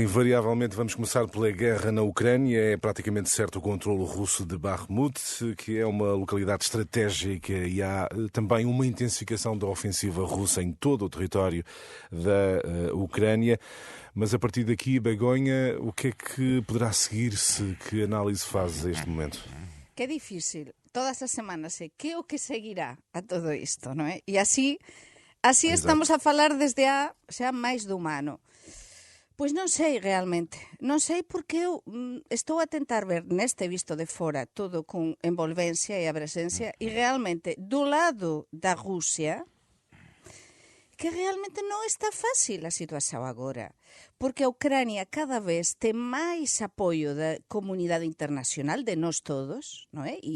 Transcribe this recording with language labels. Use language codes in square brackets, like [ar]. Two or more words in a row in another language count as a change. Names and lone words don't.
[pt] Invariavelmente vamos começar pela guerra na Ucrânia. É praticamente certo o controlo russo de Bakhmut, que é uma localidade estratégica, e há também uma intensificação da ofensiva russa em todo o território da Ucrânia. Mas a partir daqui, Begonha, o que é que poderá seguir-se? Que análise fazes a este momento? [gl] Que difícil. Todas as semanas é que o que seguirá a todo isto, non é? E así estamos a falar desde xa máis do humano. Pois non sei realmente. Non sei porque eu estou a tentar ver neste visto de fora todo con envolvencia e a presencia e realmente do lado da Rusia que realmente non está fácil a situación agora, porque a Ucrania cada vez ten máis apoio da comunidade internacional, de nós todos, non é?